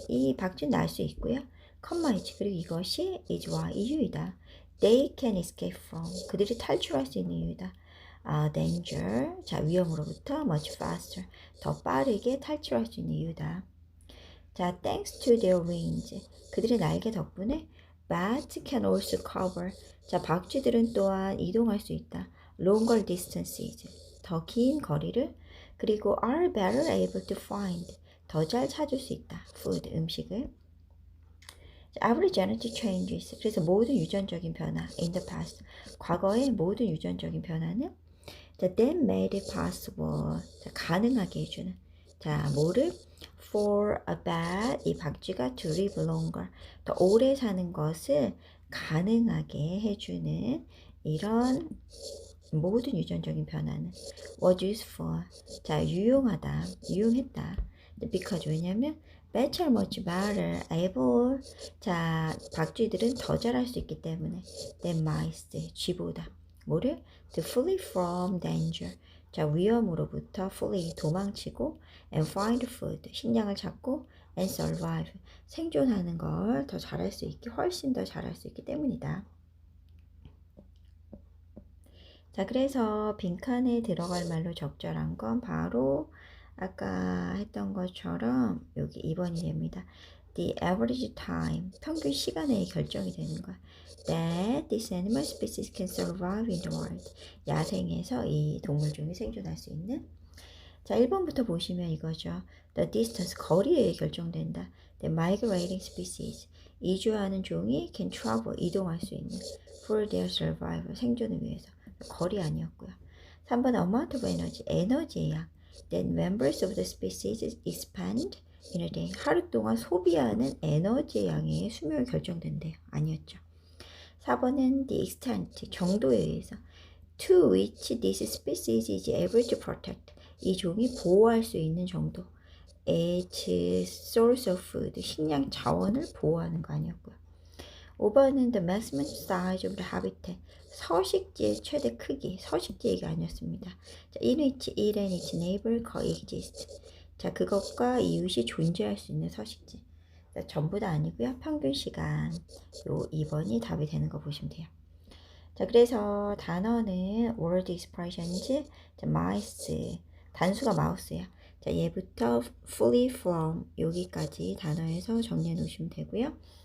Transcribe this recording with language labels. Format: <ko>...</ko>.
<ko>이 박쥐는 날 수 있고요. comma 그리고 이것이 is와 이유이다.</ko> <en>They can escape from.</en> <ko>그들이 탈출할 수 있는 이유이다. danger. 자, 위험으로부터</ko> <en>much faster.</en> <ko>더 빠르게 탈출할 수 있는 이유다.</ko> <en>자, thanks to their wings.</en> <ko>그들의 날개 덕분에</ko> <en>bats can also cover.</en> <ko>자, 박쥐들은 또한 이동할 수 있다.</ko> <en>longer distances.</en> <ko>더 긴 거리를.</ko> <en>그리고 are better able to find.</en> <ko>더 잘 찾을 수 있다. food, 음식을.</ko> <en>Every genetic changes.</en> <ko>그래서 모든 유전적인 변화.</ko> <en>In the past.</en> <ko>과거의 모든 유전적인 변화는</ko> <en>that made it possible.</en> <ko>자, 가능하게 해주는. 자, 뭐를?</ko> <en>For a bat.</en> <ko>이 박쥐가</ko> <en>to live longer.</en> <ko>더 오래 사는 것을 가능하게 해주는 이런 모든 유전적인 변화는</ko> <en>was useful.</en> <ko>자, 유용했다.</ko> <en>because</en> <ko>왜냐면</ko> <en>bats are much better able.</en> <ko>자, 박쥐들은 더 잘할 수 있기 때문에</ko> <en>than mice.</en> <ko>쥐보다. 뭐를?</ko> <en>to flee from danger.</en> <ko>자, 위험으로부터 flee 도망치고</ko> <en>and find food.</en> <ko>식량을 찾고</ko> <en>and survive.</en> <ko>생존하는 걸 더 잘할 수 있기 훨씬 더 잘할 수 있기 때문이다. 자, 그래서 빈칸에 들어갈 말로 적절한 건 바로 아까 했던 것처럼 여기 2번이 됩니다.</ko> <en>The average time,</en> <ko>평균 시간에 결정이 되는 거야.</ko> <en>That this animal species can survive in the wild.</en> <ko>야생에서 이 동물종이 생존할 수 있는. 자, 1번부터 보시면 이거죠.</ko> <en>The distance,</en> <ko>거리에 결정된다.</ko> <en>The migrating species,</en> <ko>이주하는 종이</ko> <en>can travel,</en> <ko>이동할 수 있는.</ko> <en>For their survival,</en> <ko>생존을 위해서. 거리 아니었고요. 3번</ko> <en>amount of energy,</en> <ko>에너지의 양.</ko> <en>Then members of the species expand in a day.</en> <ko>하루 동안 소비하는 에너지의 양의 수명이 결정된대요. 아니었죠. 4번은</ko> <en>the extent,</en> <ko>정도에 의해서.</ko> <en>To which this species is able to protect.</en> <ko>이 종이 보호할 수 있는 정도.</ko> <en>Its source of food,</en> <ko>식량 자원을 보호하는 거 아니었고요.</ko> <en>5번은 the maximum size of the habitat.</en> <ko>서식지의 최대 크기, 서식지 얘기 아니었습니다.</ko> <en>자, in which it and its neighbor coexist.</en> <ko>자, 그것과 이웃이 존재할 수 있는 서식지. 자, 전부 다 아니고요. 평균 시간. 요 2번이 답이 되는 거 보시면 돼요. 자, 그래서 단어는</ko> <en>word expressions,</en> <ko>자, mice, 단수가 마우스예요. 자, 얘부터</ko> <en>fully from</en> <ko>여기까지 단어에서 정리해 놓으시면 되고요.</ko>